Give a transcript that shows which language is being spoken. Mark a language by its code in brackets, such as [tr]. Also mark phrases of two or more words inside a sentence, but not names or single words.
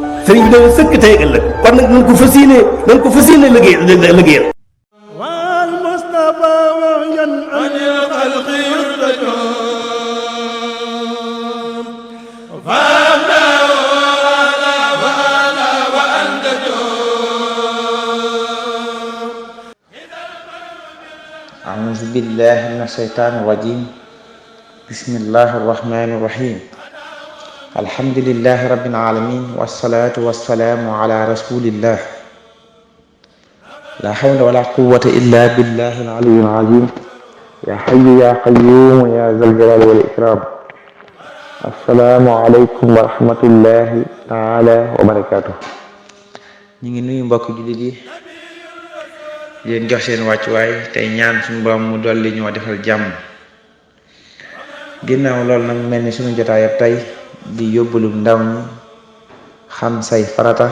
[wo] sëriñ bi dana sëkk tey ak ëllëg kon nag nañ ko fas yéene liggéeyal [ar] والمصطفى ويا من عن الخلق يرتجى أعوذ بالله من الشيطان الرجيم بسم الله الرحمن الرحيم الحمد لله رب العالمين والصلاة والسلام على رسول الله لا حول ولا قوة إلا بالله العلي العظيم يا حي يا قيوم يا ذا الجلال والإكرام السلام عليكم ورحمة الله تعالى وبركاته. [wo] ñu ngi nuyu mbokk jullit yi di leen jox seen wàccuwaay tey ñaan suñu borom mu dolli ñoo defal jàmm. ginnaaw loolu nag mel ni suñu jotaay ab tey di yóbbalum ndaw ñi xam say farata.